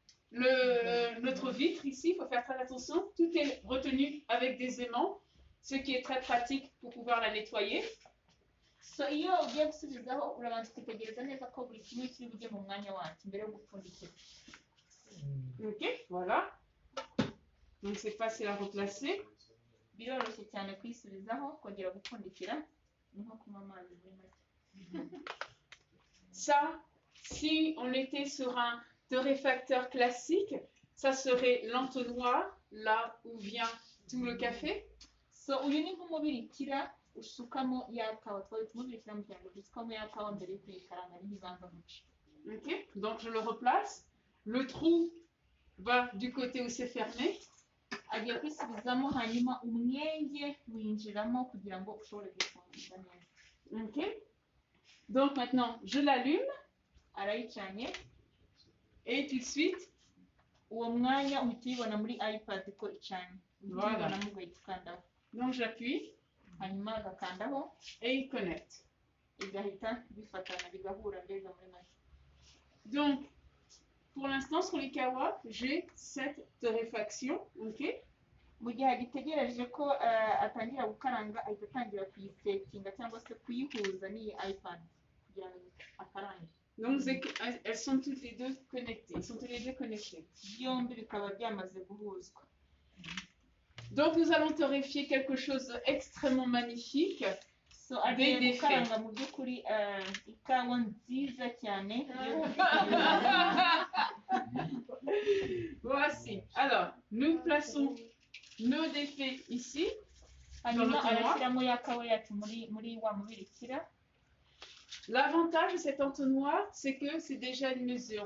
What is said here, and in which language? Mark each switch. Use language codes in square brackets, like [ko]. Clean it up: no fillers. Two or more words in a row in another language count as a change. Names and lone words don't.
[fr] notre vitre ici, il faut faire très attention, tout est retenu avec des aimants, ce qui est très pratique pour pouvoir la nettoyer. [rw] So iyo ugiye gusubizaho urabanza ukitegereza neza ko buri kimwe kiri bujye mu mwanya wacyo mbere yo gupfundikira. [fr] Ok, voilà. Donc c'est facile à replacer. [rw] Biroroshye cyane kuyisubizaho kongera gupfundikira ni nko kunywa amazi muri make. [fr] Ça, si on était sur un torréfacteur classique, ça serait l'entonnoir, là où vient tout le café. [rw] So uyu ni nk'umubirikira usukamo ya kawa twari tumubirikira mu cyangwa dusukamo ya kawa mbere yo kuyikaranga n'ibanza muci. [fr] Ok, donc je le replace. Le trou va du côté où c'est fermé. [rw] Agiye kwisubizamo hanyuma umwenge winjiramo kugira ngo ushobore gufunga neza. [fr] Ok, donc maintenant je l'allume. [rw] Arayicanye. [fr] Et tout de suite, [rw] uwo mwanya uhita ubibona muri iPad ko icanye. [fr] Voilà. Donc j'appuie. [rw] Hanyuma agakandaho. [fr] Et il connecte. [rw] Igahita bifatana bigahura mbega muri make. [fr] Donc, pour l'instant, sur les kawa, j'ai cette torréfaction. Ok. [rw] Mu gihe agitegereje ko atangira gukaranga ahita atangira kuyisetinga cyangwa se kuyihuza n'iyi iPad kugira ngo akarange. [fr] Donc elles sont toutes les deux connectées. Ils sont tous les deux connectés. [rw] Byombi bikaba byamaze guhuzwa. [fr] Donc nous allons torréfier quelque chose d'extrêmement magnifique. [rw] So agiye gukaranga mu by'ukuri ikawa nziza cyane. [fr] Voici. Alors, nous plaçons nos défaits ici. L'avantage de cet entonnoir, c'est que c'est déjà une mesure.